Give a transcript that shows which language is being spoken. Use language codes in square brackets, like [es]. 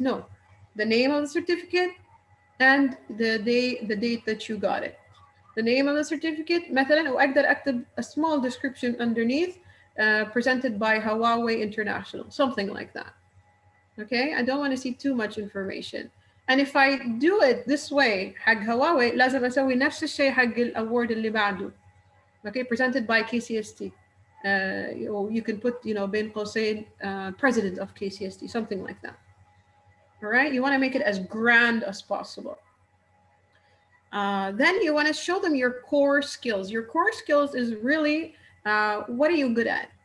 [en] No, the name of the certificate and the date that you got it. The name of the certificate [ar] مثلا وأقدر أكتب [en] a small description underneath presented by Huawei International, something like that. Okay, I don't want to see too much information. And if I do it this way [ar] حق هواوي لازم أسوي نفس الشيء حق الأورد اللي بعده. [en] Okay, presented by KCST. You can put, [ar] بين قوسين [en] president of KCST, something like that. All right, you want to make it as grand as possible. Then you want to show them your core skills. Your core skills is really what are you good at?